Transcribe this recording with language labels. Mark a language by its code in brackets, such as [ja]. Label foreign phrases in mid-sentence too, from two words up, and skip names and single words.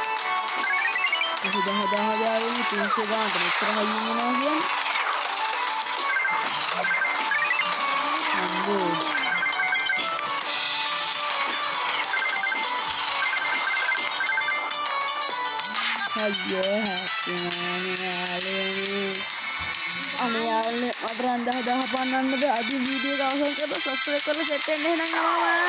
[id] Dah ini tujuh bang, terus ini lagi. Aduh. Ayo, [si] අනේ යාළුවනේ මට රන් 10 15 පන්නන්න බෑ. අද වීඩියෝ එක අවසන් කරලා සබ්ස්ක්‍රයිබ් කරලා සෙට් වෙන්න එහෙනම් ආවා.